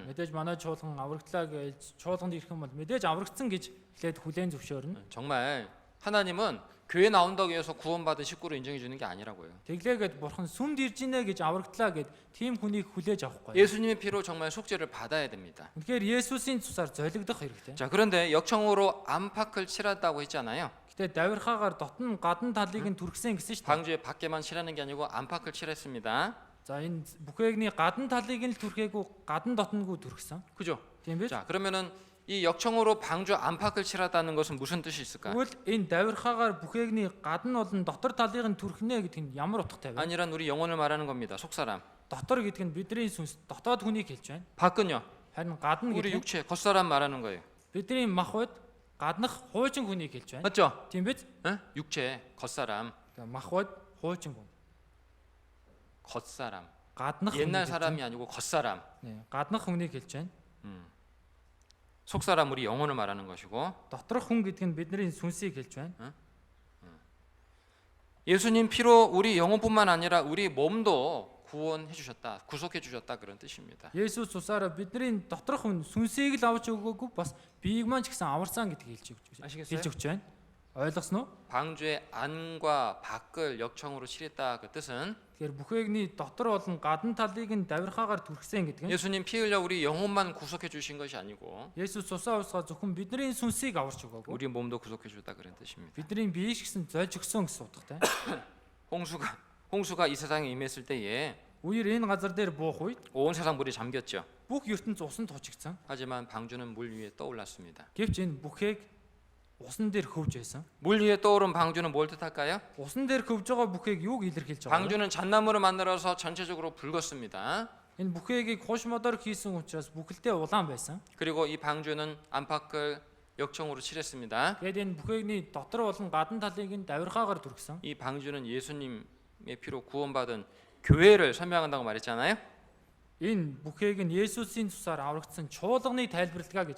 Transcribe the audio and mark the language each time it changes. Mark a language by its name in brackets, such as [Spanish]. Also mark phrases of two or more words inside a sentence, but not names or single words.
[Mongolian] Мэдээж манай чуулган аврагдлаа гэж чуулганд ирэх юм бол мэдээж аврагдсан гэж хэлээд хүлээн зөвшөөрнө. [Korean] 정말 하나님은 교회 나온다고 해서 구원받은 식구로 인정해 주는 게 아니라고요. [Mongolian] Тэглээгээд бурхан сүмд ирж ийнэ гэж аврагдлаа гэд тийм хүнийг хүлээж авахгүй. [Korean] 예수님의 피로 정말 속죄를 받아야 됩니다. [Mongolian] Тэгэхээр Есүсийн цусаар золигдох хэрэгтэй. [Korean] 자, 그런데 역청으로 안팎을 칠한다고 했잖아요. [Mongolian] Гэтэ давирхаагаар гадна талыг нь түрхсэн гэсэн шүү дээ. [Korean] 방주의 밖에만 칠하는 게 아니고 안팎을 칠했습니다. [Mongolian] За энэ бүхээгний гадна талыг нь л түрхээгүй гадна дотногоо түрхсэн. [Korean] 그죠? [Mongolian] Тийм биз? [Korean] 자, 그러면은 이 역청으로 방주 안팎을 칠하다는 것은 무슨 뜻이 있을까? [Mongolian] Тэгвэл энэ давирхаагаар бүхээгний гадна болон дотор талыг нь түрхнэ гэдэг нь ямар утгатай вэ? [Korean] 아니란 우리 영혼을 말하는 겁니다. 속사람. [Mongolian] Дотор гэдэг нь бидний сүнс, дотоод хүнийг хэлж байна. [Korean] 밖은요. [Mongolian] Харин гадна [Korean] 우리 [Mongolian] гэдэг нь [Korean] 육체, 겉사람 말하는 거예요. [Mongolian] бидний махбод гаднах хуучин хүнийг хэлж байна. [Korean] 맞죠? [Mongolian] Тийм биз? [Korean] 응? 육체, 겉사람, [Mongolian] Махбод хуучин хүн. [Korean] 겉사람. [Mongolian] Гаднах [Korean] 옛날 [Mongolian] хүнийг хэлж [Korean] 사람이 아니고 겉사람. [Mongolian] байна. Гаднах хүнийг хэлж байна. [Korean] 속사람 우리 영혼을 말하는 것이고 [Mongolian] Доторх хүн гэдэг нь бидний сүнсийг хэлж байна. [Korean] 예수님 피로 우리 영혼뿐만 아니라 우리 몸도 구원해 주셨다. 구속해 주셨다 그런 뜻입니다. [Mongolian] Есүс цусаараа бидний доторх хүн сүнсийг л авч өгөөгүй бас биеийг маань ч гэсэн аварсан гэдгийг [Korean] 아시겠어요? [Mongolian] хэлж өгч байна. Ойлгосноо? [Korean] 방주의 안과 밖을 역청으로 칠했다 그 뜻은 [Mongolian] Тэгэхээр бүхээгний дотор болон гадна талыг нь давирхаагаар түрхсэн гэдэг нь [Korean] 예수님 피 흘려 우리 영혼만 구속해 주신 것이 아니고 [Mongolian] Есүс цусаа усгаа зөвхөн бидний сүнсийг аварч өгөөгүй. [Korean] 우리 몸도 구속해 줬다 그런 뜻입니다. [Mongolian] Бидний биеийг ч гэсэн зольж өгсөн гэсэн утгатай. [Korean] 홍수가 이 세상에 임했을 때에 [Mongolian] Үер энэ газар дээр буух үед [Korean] 온 세상 물이 잠겼죠. [Mongolian] бүх ертөнц усанд тужигдсан. [Korean] 하지만 방주는 물 위에 떠올랐습니다. [Mongolian] Гэвч энэ бүхээг усан дээр хөвж байсан. [Korean] 물 위에 떠오른 방주는 뭘 뜻할까요? [Mongolian] Усан дээр хөвж байгаа бүхээг юуг илэрхийлж байгаа вэ? [Korean] 방주는 잣나무를 만들어서 전체적으로 붉었습니다. [Mongolian] Энэ бүхэгийг хуш модоор хийсэн учраас бүхэлдээ улаан байсан. [Korean] 그리고 이 방주는 안팎을 역청으로 칠했습니다. [Mongolian] Тэгэд энэ бүхээгний дотор болон гадна талыг нь давирхаагаар түргсэн. [Korean] 이 방주는 예수님의 피로 구원받은 교회를 설명한다고 말했잖아요. [Mongolian] Энэ бүхээг нь Есүсийн цусаар аврагдсан чуулганы тайлбарладаг гэж